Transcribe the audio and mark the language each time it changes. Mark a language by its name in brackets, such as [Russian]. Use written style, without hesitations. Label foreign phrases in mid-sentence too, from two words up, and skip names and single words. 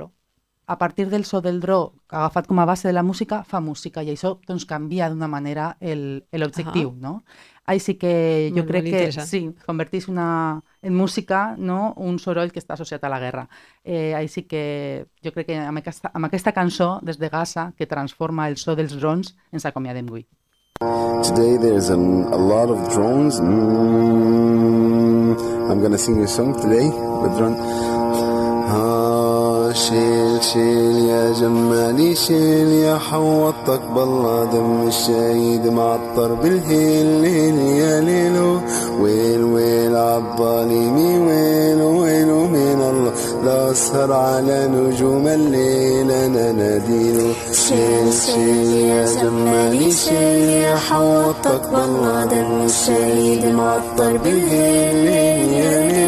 [Catalan] A partir del so del dron, agafat com a base de la música, fa música, i això doncs, canvia d'una manera l'objectiu, no? Així que jo crec que sí, converteix en música, no? Un soroll que està associat a la guerra. Així que jo crec que amb aquesta cançó des de Gaza, que transforma el so dels drons, ens acomiadem avui. [English] Today there's a lot of drones. I'm gonna sing a song today with drone. [Arabic] شيل شيل يا جمالي شيل يا حوطك بالله دم الشهيد معطر بالهيل ليل يا ليلو ويل ويل عالظالمي ويل ويل من الله لا أسهر على نجوم الليل أنا ناديله شيل شيل يا جمالي شيل يا حوطك بالله دم الشهيد معطر بالهيل ليل يا